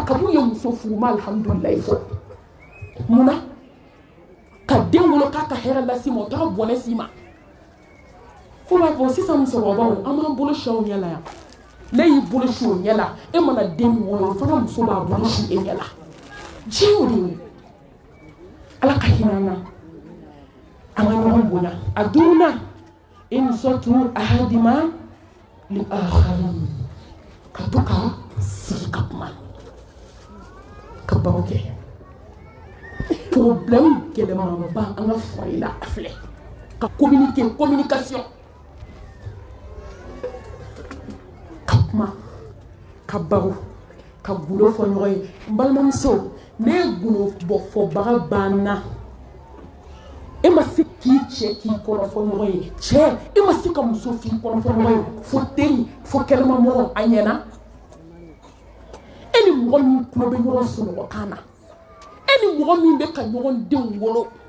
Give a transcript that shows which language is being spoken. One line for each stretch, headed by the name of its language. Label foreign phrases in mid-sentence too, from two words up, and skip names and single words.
Bambara: kab'u ye muso furu ma alhamdulillah fɔ munna ka den wolo k'a ka hɛrɛ las'i ma o taara bɔnɛ s'i ma fo b'a fɔ sisan musokɔrɔbaw an b'an bolo si aw ɲɛ la yan ne y'i bolo si o ɲɛ la e mana den min wolo o fana muso b'a bolo si e ɲɛ la diɲɛ o de ye ala ka hinɛ an na an ka ɲɔgɔn bonya a 5nan
Arabic: insatu ahadima li akharin
Bambara: ka to ka sigi ka kuma ka baro kɛ problème gɛlɛmanba an ka foyer la a filɛ ka communication ka kuma ka baro ka gulo fɔ ɲɔgɔn ye n balimamuso ne ye gulo fɔbaga banna e ma se k'i cɛ k'i kɔnɔ fɔ ɲɔgɔn ye cɛ e ma se ka muso f'i kɔnɔ fɔ ɲɔgɔn ye fo teri fo kɛnɛmamɔgɔ a ɲɛna e ni mɔgɔ min tulo bɛ ɲɔgɔn sunɔgɔkan na e ni mɔgɔ min bɛ ka ɲɔgɔn denw wolo